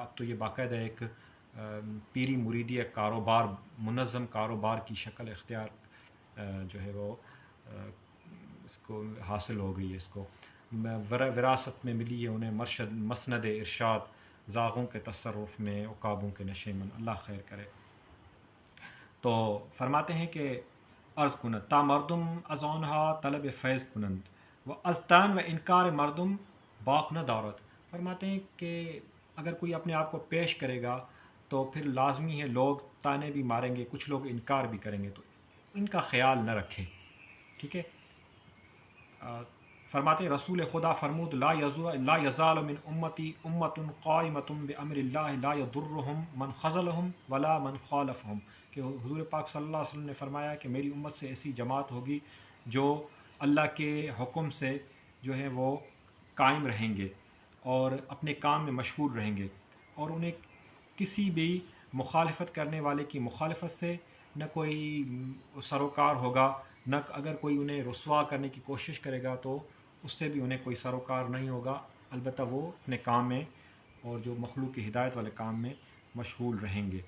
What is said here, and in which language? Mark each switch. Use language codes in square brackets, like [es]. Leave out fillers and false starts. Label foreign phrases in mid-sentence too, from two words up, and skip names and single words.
[ur] اب تو یہ باقاعدہ ایک پیری مریدی کاروبار، منظم کاروبار کی شکل اختیار جو ہے وہ اس کو حاصل ہو گئی ہے، اس کو وراثت میں ملی ہے انہیں، مسند ارشاد، زاغوں کے تصرف میں عقابوں کے نشے من، اللہ خیر کرے۔ تو فرماتے ہیں کہ [fa] عرض کنند تا مردم از آنہا طلب فیض کنند و از تن و انکار مردم باک نہ دارد۔ [ur] فرماتے ہیں کہ اگر کوئی اپنے آپ کو پیش کرے گا تو پھر لازمی ہے لوگ تانے بھی ماریں گے، کچھ لوگ انکار بھی کریں گے، تو ان کا خیال نہ رکھے، ٹھیک ہے۔ فرماتے ہیں [fa] رسول خدا فرمود [ar] لا یزال من امتی امت قائمۃ بامر اللہ لا یضرهم من خذلهم ولا من خالفهم، [ur] کہ حضور پاک صلی اللہ علیہ وسلم نے فرمایا کہ میری امت سے ایسی جماعت ہوگی جو اللہ کے حکم سے جو ہے وہ قائم رہیں گے اور اپنے کام میں مشغول رہیں گے، اور انہیں کسی بھی مخالفت کرنے والے کی مخالفت سے نہ کوئی سروکار ہوگا، نہ اگر کوئی انہیں رسوا کرنے کی کوشش کرے گا تو اس سے بھی انہیں کوئی سروکار نہیں ہوگا، البتہ وہ اپنے کام میں اور جو مخلوق کی ہدایت والے کام میں مشغول رہیں گے۔